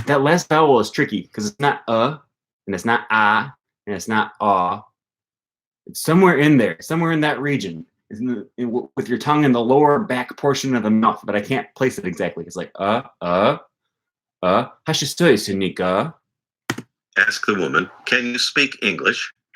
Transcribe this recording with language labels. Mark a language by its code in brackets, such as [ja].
[en] That last vowel is tricky because it's not and it's not and it's not It's somewhere in there, somewhere in that region, with your tongue in the lower back portion of the mouth, but I can't place it exactly. It's like [ko] 하실 수 있습니까? [en] Ask the woman, can you speak English?